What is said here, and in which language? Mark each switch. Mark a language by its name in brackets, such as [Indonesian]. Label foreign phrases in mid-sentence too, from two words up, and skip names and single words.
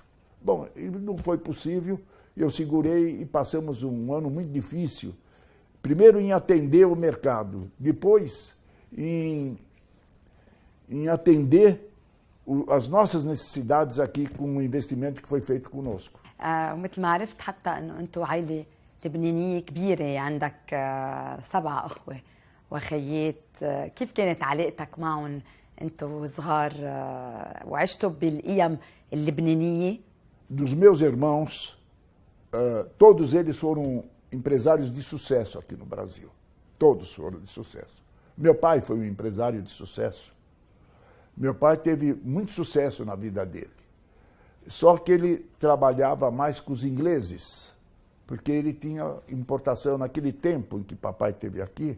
[Portuguese] Bom, não foi possível, eu segurei e passamos um ano muito difícil. Primeiro em atender o mercado, depois em atender as nossas necessidades aqui com o investimento que foi feito conosco. [Arabic] ومثل ما عرفت حتى انه انتم عائله لبنانيه كبيره، عندك 7 اخوه وخيات. كيف كانت علاقتك معهم انتم صغار وعشتوا بالقيم اللبنانيه؟ [Portuguese] Dos meus irmãos, todos eles foram empresários de sucesso aqui no Brasil. Todos foram de sucesso. Meu pai foi um empresário de sucesso. Meu pai teve muito sucesso na vida dele. Só que ele trabalhava mais com os ingleses, porque ele tinha importação naquele tempo em que papai esteve aqui.